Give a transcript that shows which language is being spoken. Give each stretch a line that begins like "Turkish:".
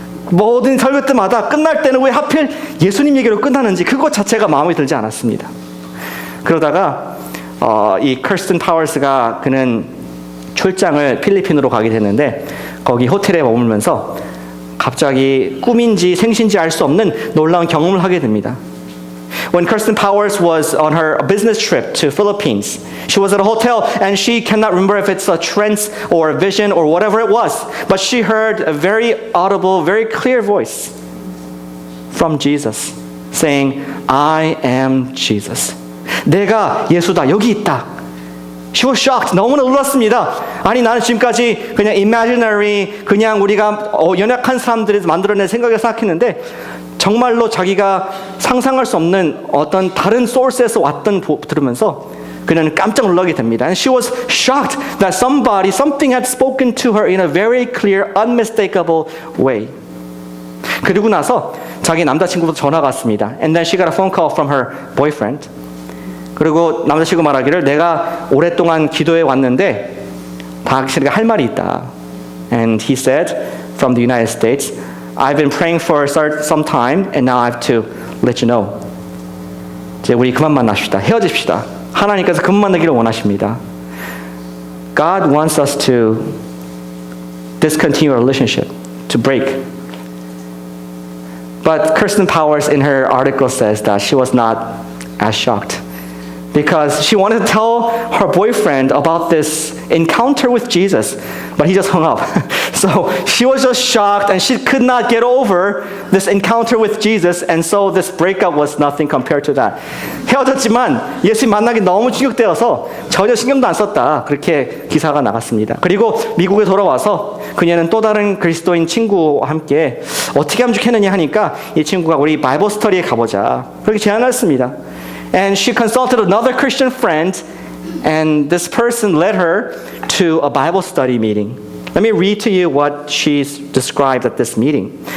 Korean: 모든 설교 때마다 끝날 때는 왜 하필 예수님 얘기로 끝나는지 그것 자체가 마음에 들지 않았습니다. 그러다가 이 크리스틴 파워스가 그는 출장을 필리핀으로 가게 됐는데 거기 호텔에 머물면서 갑자기 꿈인지 생신지 알 수 없는 놀라운 경험을 하게 됩니다.
English: When Kirsten Powers was on her business trip to Philippines, she was at a hotel and she cannot remember if it's a trance or a vision or whatever it was, but she heard a very audible, very clear voice from Jesus saying, I am Jesus.
Korean: 내가 예수다. 여기 있다.
English: She was shocked.
Korean: 너무나 놀랐습니다. 아니 나는 지금까지 그냥 imaginary, 그냥 우리가 연약한 사람들이 만들어낸 생각을 생각했는데 정말로 자기가 상상할 수 없는 어떤 다른 소스에서 왔던 들으면서 그녀는 깜짝 놀라게 됩니다.
English: And she was shocked that something had spoken to her in a very clear, unmistakable way.
Korean: 그리고 나서 자기 남자친구부터 전화가 왔습니다.
English: And then she got a phone call from her boyfriend.
Korean: 그리고 남자친구 말하기를 내가 오랫동안 기도해 왔는데 당신에게 할 말이 있다.
English: And he said from the United States, I've been praying for some time and now I have to let you know.
Korean: 이제 우리 그만 만납시다. 헤어집시다. 하나님께서 그만 만나기를 원하십니다.
English: God wants us to discontinue our relationship, to break. But Kirsten Powers in her article says that she was not as shocked because she wanted to tell her boyfriend about this encounter with Jesus, but he just hung up. So she was just shocked and she could not get over this encounter with Jesus, and so this breakup was nothing compared to that.
Korean: 헤어졌지만 예수님 만나기 너무 충격되어서 전혀 신경도 안 썼다. 그렇게 기사가 나갔습니다. 그리고 미국에 돌아와서 그녀는 또 다른 그리스도인 친구와 함께 어떻게 하면 좋겠느냐 하니까 이 친구가 우리 바이블 스터디에 가보자. 그렇게 제안을 했습니다.
English: And she consulted another Christian friend, and this person led her to a Bible study meeting. Let me read to you what she's described at this meeting.